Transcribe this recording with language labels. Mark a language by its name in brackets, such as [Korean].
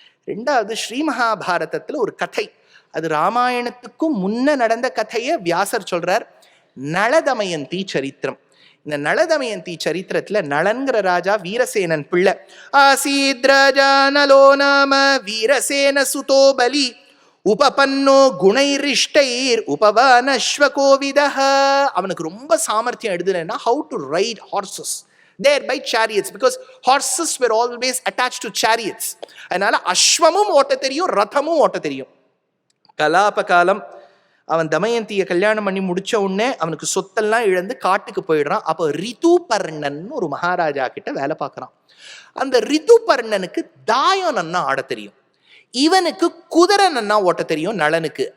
[Tamil] ரெண்டாவது ஸ்ரீ மகாபாரதத்துல ஒரு கதை, அது ராமாயணத்துக்கும் முன்ன நடந்த கதையை வியாசர் சொல்றார், நளதமயந்தி சரித்திரம். இந்த நளதமயந்தி சரித்திரத்துல நளன்கிற ராஜா வீரசேனன் பிள்ளை. [Sanskrit] ஆசீத் ராஜா நலோ நாம வீரசேன சுதோ பலி உபபன்னோ குணைரிஷ்டைர் உபவானஸ்வகோவிதஹ. [Tamil] அவனுக்கு ரொம்ப சாமர்த்தியம் எடுதுன்னா [English] How to ride horses, thereby chariots, because horses were always attached to chariots. [Tamil] அதனால அஸ்வமும் ஓட்ட தெரியும், ரதமும் ஓட்ட தெரியும். கலாப காலம் அவன் தமயந்தியை கல்யாணம் பண்ணி முடிச்ச உடனே அவனுக்கு சொத்தெல்லாம் இழந்து காட்டுக்கு போயிடுறான். அப்போ ரிதுபர்ணன் ஒரு மகாராஜா கிட்ட வேலை பார்க்கறான். அந்த ரிதுபர்ணனுக்கு தாயம் நன்னா ஆட தெரியும், இவனுக்கு குதிரை நன்னா ஓட்ட தெரியும் நளனுக்கு.